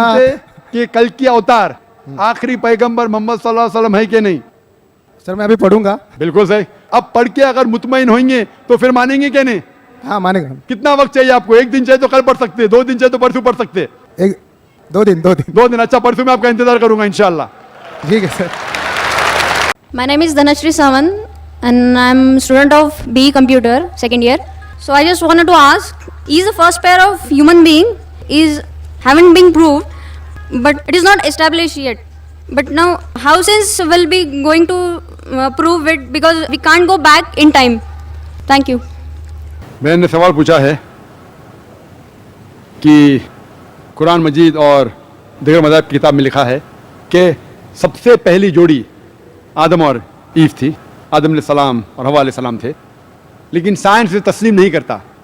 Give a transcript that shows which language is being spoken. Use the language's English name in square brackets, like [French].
[Hindi] मानते कि कल की अवतार आखिरी पैगंबर मोहम्मद सल्लल्लाहु अलैहि वसल्लम है कि नहीं? सर मैं अभी पढ़ूंगा। बिल्कुल सही। अब पढ़ के अगर मुतमईन होंगे तो फिर मानेंगे कि नहीं? हाँ मानेगा। कितना वक्त चाहिए आपको? 1 दिन चाहिए तो कल पढ़ सकते, 2 दिन चाहिए तो परसों पढ़ सकते। 2 दिन 2 दिन? अच्छा, परसों मैं आपका इंतजार करूंगा इंशाल्लाह। ठीक है sir. [English] My name is Dhanashree Sawan and I'm student of BE Computer second year. So I just wanted to ask, is the first pair of human being is haven't been proved, but it is not established yet. But now how since will be going to prove it, because we can't go back in time. Thank you. [Hindi] मैंने सवाल पूछा है कि कुरान मजीद और दीगर मज़ाहिब की किताब में लिखा है कि सबसे पहली जोड़ी आदम और ईव थी, आदम अलैहिस्सलाम और हवा अलैहिस्सलाम थे, लेकिन साइंस इसे तस्लीम नहीं करता।